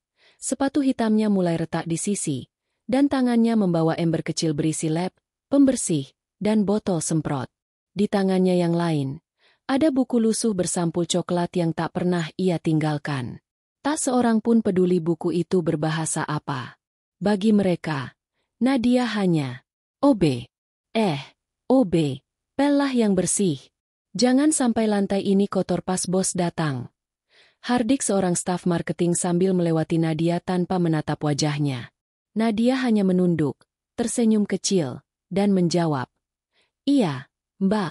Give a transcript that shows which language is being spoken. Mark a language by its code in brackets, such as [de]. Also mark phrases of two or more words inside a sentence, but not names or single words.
[id] Sepatu hitamnya mulai retak di sisi, dan tangannya membawa ember kecil berisi lap, pembersih, dan botol semprot. Di tangannya yang lain, ada buku lusuh bersampul coklat yang tak pernah ia tinggalkan. Tak seorang pun peduli buku itu berbahasa apa. Bagi mereka, Nadia hanya OB. OB, pellah yang bersih. Jangan sampai lantai ini kotor pas bos datang. Hardik seorang staf marketing sambil melewati Nadia tanpa menatap wajahnya. Nadia hanya menunduk, tersenyum kecil, dan menjawab, "Iya, Mbak.